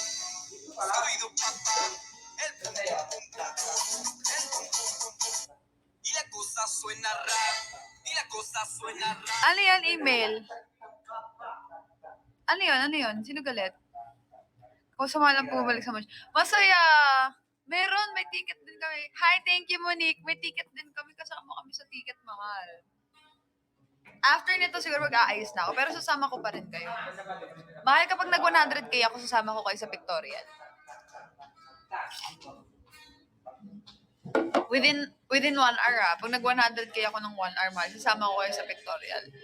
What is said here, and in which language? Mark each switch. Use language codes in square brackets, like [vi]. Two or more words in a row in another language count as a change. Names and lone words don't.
[es] Scooby-Doo papá, el pum pum pum pum, el pum pum pum pum. Y la cosa suena raro, y la cosa suena raro. [tl] Ano yan, email? Ano yun? Sino galit? Kung sumalang pumabalik sa match. Masaya! Meron, may ticket din kami. [en] Hi, thank you, [tl] Monique. May ticket din kami. Kasama kami sa ticket, mahal. After nito, siguro mag-aayos na ako. Pero sasama ko pa rin kayo. Mahal, kapag nag-100k ako, sasama ko kayo sa pictorial. [en] Within 1 hour, [tl] pag nag-100k ako ng 1 hour, mahal, sasama ko kayo sa pictorial.